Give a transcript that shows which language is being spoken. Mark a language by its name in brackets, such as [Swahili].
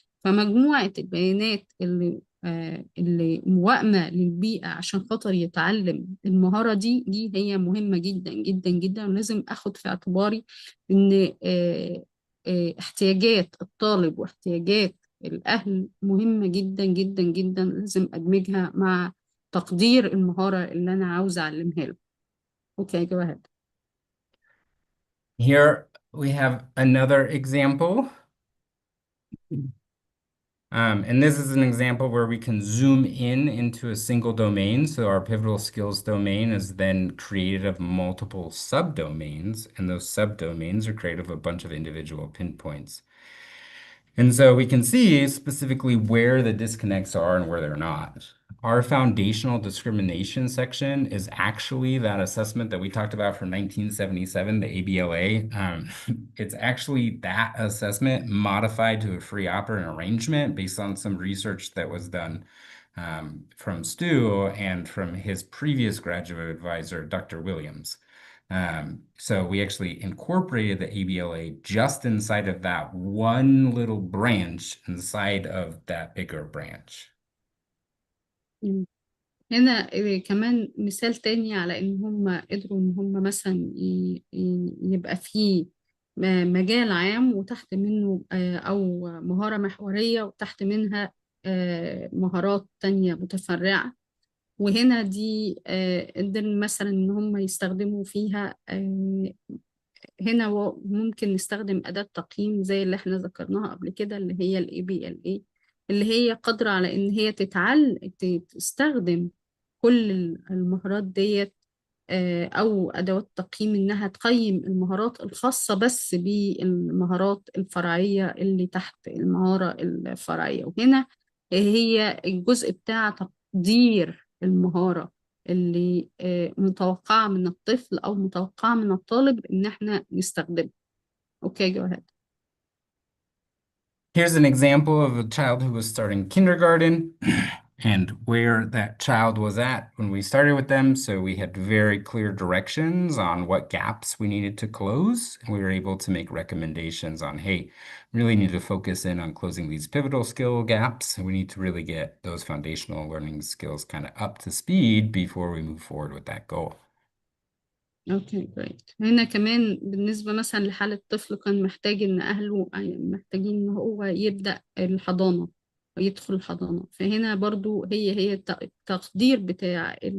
[Arabic] فمجموعة البيانات اللي موائمة للبيئة عشان خاطر يتعلم المهارة دي هي مهمة جدا جدا جدا، ولازم أخد في اعتباري إن احتياجات الطالب واحتياجات الأهل مهمة جدا جدا جدا، لازم أدمجها مع تقدير المهارة اللي أنا عاوزة أعلمها له. [English] Okay, go ahead. Here we have another example. And this is an example where we can zoom in into a single domain. So our pivotal skills domain is then created of multiple subdomains, and those subdomains are created of a bunch of individual pinpoints. And so we can see specifically where the disconnects are and where they're not. Our foundational discrimination section is actually that assessment that we talked about from 1977, the ABLA. It's actually that assessment modified to a free operant arrangement based on some research that was done from Stu and from his previous graduate advisor, Dr. Williams. So we actually incorporated the ABLA just inside of that one little branch inside of that bigger branch. مم. [Arabic] هنا كمان مثال تاني على إن هم قدروا إن هم مثلا يبقى فيه مجال عام وتحت منه أو مهارة محورية وتحت منها مهارات تانية متفرعة. وهنا دي قدر مثلا ان هم يستخدموا فيها هنا ممكن نستخدم أداة تقييم زي اللي احنا ذكرناها قبل كده، اللي هي ال ABLA، اللي هي قادرة على ان هي تستخدم كل المهارات ديت، أو أدوات تقييم إنها تقيم المهارات الخاصة بس بالمهارات الفرعية اللي تحت المهارة الفرعية. وهنا هي الجزء بتاع تقدير المهارة اللي متوقعة من الطفل أو متوقعة من الطالب إن إحنا نستخدمها. [English] Okay, go ahead. Here's an example of a child who was starting kindergarten and where that child was at when we started with them. So we had very clear directions on what gaps we needed to close. And we were able to make recommendations on, hey, really need to focus in on closing these pivotal skill gaps. And we need to really get those foundational learning skills kind of up to speed before we move forward with that goal. Okay great. [Arabic] هنا كمان بالنسبة مثلا لحالة طفل كان محتاج ان اهله محتاجين ان هو يبدأ الحضانة ويدخل الحضانة، فهنا برضو هي التقدير بتاع